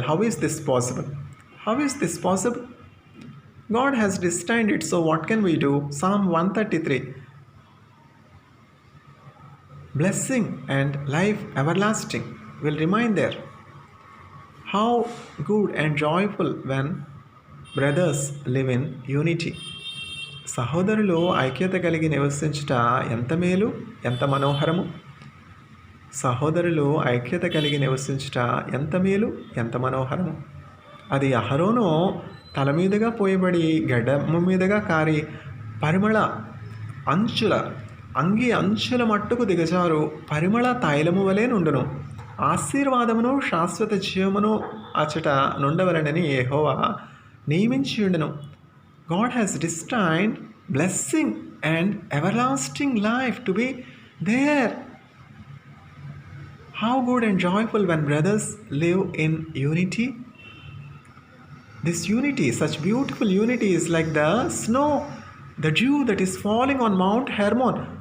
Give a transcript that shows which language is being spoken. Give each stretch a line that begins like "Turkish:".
English: How is this possible? How is this possible? God has destined it, so what can we do? Psalm 133. Blessing and life everlasting will remain there. How good and joyful when brothers live in unity.
Telugu: సహోదరులు ఐక్యత కలిగి నివసించుట ఎంత మేలు, ఎంత మనోహరము. సహోదరులు ఐక్యత కలిగి నివసించుట ఎంత మేలు, ఎంత మనోహరము. అది అహరోను తల మీదుగా పోయబడి గడ్డము మీదుగా కారి పరిమళ అంచుల అంగి అంచుల మట్టుకు దిగజారు పరిమళ తైలము వలె నుండును. ఆశీర్వాదమును శాశ్వత జీవమును అచట నుండవలనని యెహోవా నియమించియుండెను.
English: God has destined blessing and everlasting life to be there. How good and joyful when brothers live in unity. This unity, such beautiful unity, is like the snow, the dew that is falling on Mount Hermon.